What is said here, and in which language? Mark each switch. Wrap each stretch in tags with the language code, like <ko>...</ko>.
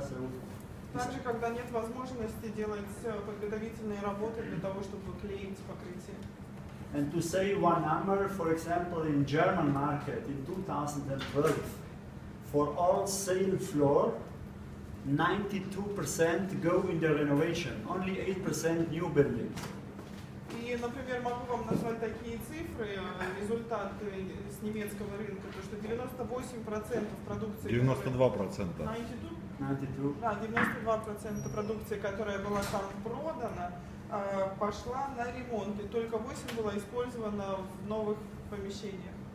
<en>So</en> <ru>также, когда нет возможности делать подготовительные работы для того, чтобы клеить покрытие.</ru> <en>And to say one number, for example, in German market in 2012, for all sale floor, 92% go in the renovation, only 8% new buildings.</en> <ru>И, например, могу вам назвать такие цифры, результаты с немецкого рынка, то что 98% продукции... 92%. 92? Да, 92% продукции, которая была там продана, пошла на ремонт, и только 8% было использовано в новых помещениях.</ru>